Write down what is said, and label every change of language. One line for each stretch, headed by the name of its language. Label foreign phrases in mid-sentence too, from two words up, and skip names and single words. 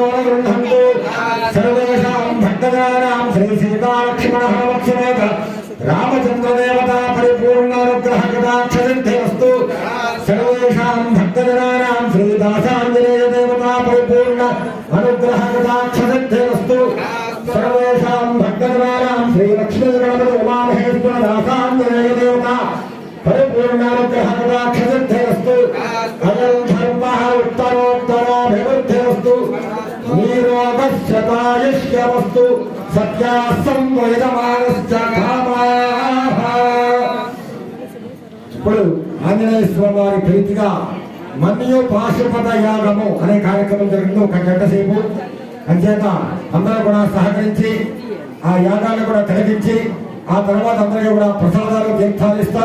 Sanskrit: न गृह्णन्तु सर्वेषां भक्तजनानां श्रीसीतालक्ष्मणहनुमत्समेत रामचन्द्रदेवता परिपूर्णानुग्रहकटाक्षसिद्धिरस्तु सर्वेषां भक्तजनानां श्रीदासाञ्जनेयदेवता परिपूर्ण अनुग्रहकटाक्षसिद्धिरस्तु सर्वेषां भक्तजनानां श्रीलक्ष्मीगणपति उमामहेश्वरदासाञ्जनेयदेवता परिपूर्णानुग्रहकटाक्षसिद्धिरस्तु अयं धर्मः उत्तरोत्तराभिवृद्धिरस्तु नीरोगश्यतायुष्यवस्तु सत्यासंवेदमानश्च कामाः।
Telugu: ఇప్పుడు ఆంజనేయ స్వామి వారి ప్రీతిగా మన్యు పాశుపత యాగము అనే కార్యక్రమం జరిగింది. ఒక గంట సేపు అంచేత అందరూ కూడా సహకరించి ఆ యాగాన్ని కూడా తిలకించి ఆ తర్వాత అందరికీ కూడా ప్రసాదాలు తీర్థాలు ఇస్తారు.